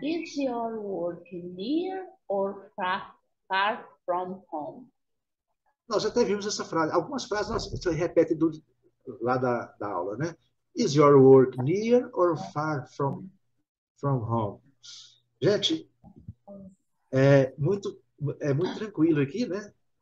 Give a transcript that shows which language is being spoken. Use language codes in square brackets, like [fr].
[en] Is your work near or far from home? [pt] nós até vimos essa frase. Algumas frases nós repete lá da aula, né? [en] Is your work near or far from home? [pt] Gente, é muito tranquilo aqui, né?